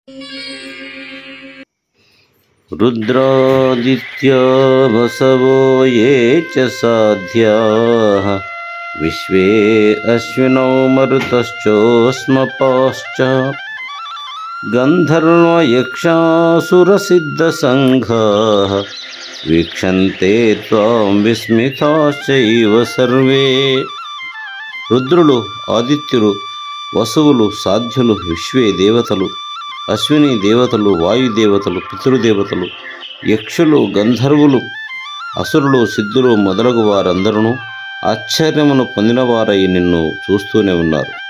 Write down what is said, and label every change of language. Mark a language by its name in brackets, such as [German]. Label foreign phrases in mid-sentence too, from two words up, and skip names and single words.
[Sanskrit] रुद्रादित्या वसवो ये च साध्याः विश्वे अश्विनौ मरुतश्चोष्मपाश्च गन्धर्वयक्षासुरसिद्धसङ्घाः వీక్షంతే త్వాం విస్మితాశ్చైవ సర్వే. [Telugu] రుద్రులు, ఆదిత్యులు, వసువులు, సాధ్యులు, విశ్వే దేవతలు, అశ్విని దేవతలు, వాయుదేవతలు, పితృదేవతలు, యక్షులు, గంధర్వులు, అసురులు, సిద్ధులు మొదలగు వారందరూ ఆశ్చర్యమును పొందినవారై నిన్ను చూస్తూనే ఉన్నారు.